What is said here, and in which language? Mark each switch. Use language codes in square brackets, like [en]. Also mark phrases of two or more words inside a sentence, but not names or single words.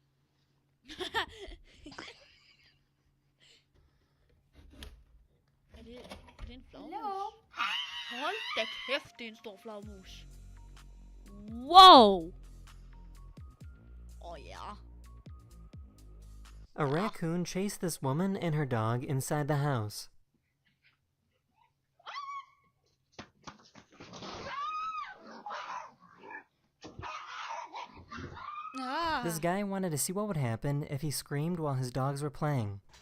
[da] Er det en flagmus? Hold da kæft, det er en stor flagmus. [en] Wow! Yeah. A raccoon chased this woman and her dog inside the house. This guy wanted to see what would happen if he screamed while his dogs were playing.